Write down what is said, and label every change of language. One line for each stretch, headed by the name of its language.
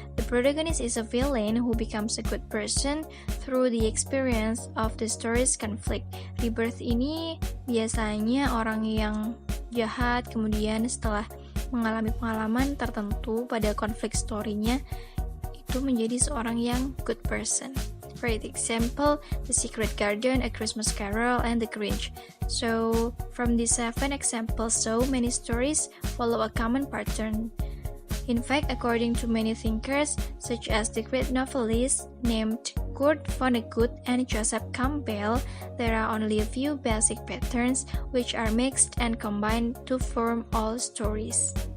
English: The protagonist is a villain who becomes a good person through the experience of the story's conflict.
Indonesian: Rebirth ini biasanya orang yang jahat kemudian setelah mengalami pengalaman tertentu pada konflik story-nya itu menjadi seorang yang
English: good person. For example, The Secret Garden, A Christmas Carol, and The Grinch. So, from these 7 examples, so many stories follow a common pattern. In fact, according to many thinkers, such as the great novelist named Kurt Vonnegut and Joseph Campbell, there are only a few basic patterns which are mixed and combined to form all stories.